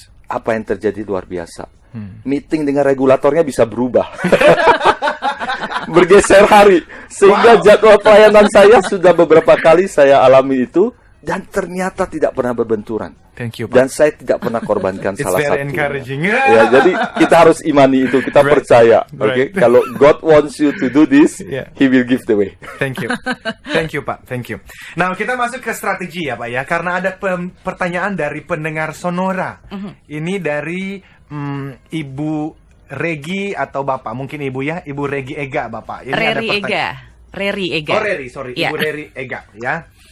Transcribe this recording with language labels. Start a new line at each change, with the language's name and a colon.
Indonesian: Apa yang terjadi luar biasa. Meeting dengan regulatornya bisa berubah. Bergeser hari. Sehingga jadwal pelayanan saya sudah beberapa kali saya alami itu. Dan ternyata tidak pernah berbenturan.
English: Thank you, Pak.
Indonesian: Dan saya tidak pernah korbankan salah satu.
English: It's very encouraging.
Indonesian: Ya, jadi kita harus imani itu, kita percaya. Oke, kalau
English: God wants you to do this, He will give the way. Thank you, thank you Pak, thank you.
Indonesian: Nah, kita masuk ke strategi ya Pak ya, karena ada pertanyaan dari pendengar Sonora. Ini dari Ibu Regi atau Bapak, mungkin Ibu ya, Ibu Regi Ega Bapak. Ini Reri Ega. Reri Ega. Oh Reri, sorry, Ibu Reri Ega ya.